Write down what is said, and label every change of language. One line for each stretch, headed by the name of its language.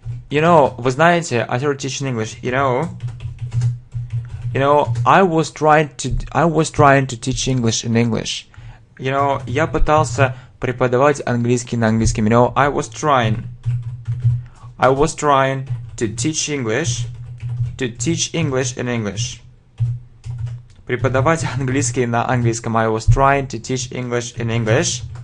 English: You know,
Russian: вы знаете,
English: I started teaching English. You know, I was trying to teach English in English. You know,
Russian: я пытался преподавать английский на английском.
English: You know, I was trying to teach English in English.
Russian: Преподавать английский на английском.
English: I was trying to teach English in English.